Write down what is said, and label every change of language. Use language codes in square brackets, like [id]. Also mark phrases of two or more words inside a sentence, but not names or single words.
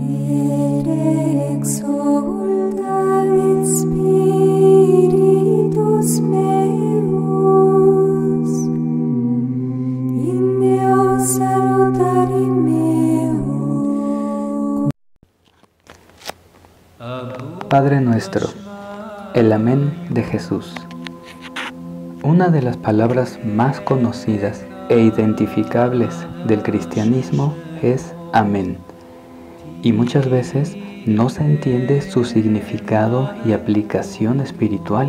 [la] et exulta in spiritus meus, in Deo salutari meo. [es] Padre nuestro, el Amén de Jesús. Una de las palabras más conocidas e identificables del cristianismo es Amén, y muchas veces no se entiende su significado y aplicación espiritual.